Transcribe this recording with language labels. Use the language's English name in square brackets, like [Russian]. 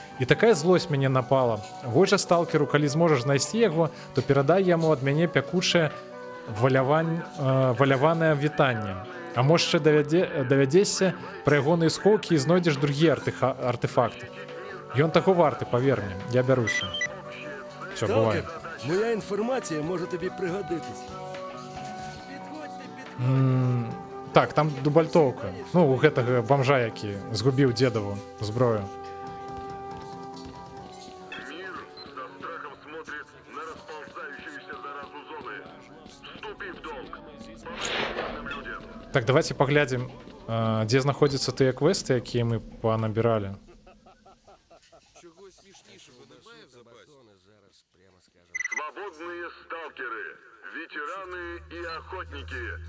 [Belarusian] І такая злосць мяне напала. Вось жа сталкеру, калі зможаш знайсці яго, то перадай яму ад мяне пякучае валяванае вітанне. А можа давядзешся пра ягоныя схоўкі і знойдзеш другі артефакт. Ён таго варты, павер мне. Я бяруся. Всё, бывай. [Ukrainian] Сталкер, моя інформація може тобі пригодитись. Підходьте, підходьте. [Belarusian] Так, там дубальтоўка. Ну, у гэтага бомжа, які згубіў дзедаву зброю. [Russian] Мир со страхом смотрит на расползающуюся заразу зоны. Вступи в долг. Помоги людям. [Belarusian] Так, давайте паглядзім, дзе знаходзяцца тыя квесты, якія мы панабіралі. [Ukrainian] Чогось смішнішого немає в запасі? [Russian] Свободные сталкеры, ветераны и охотники.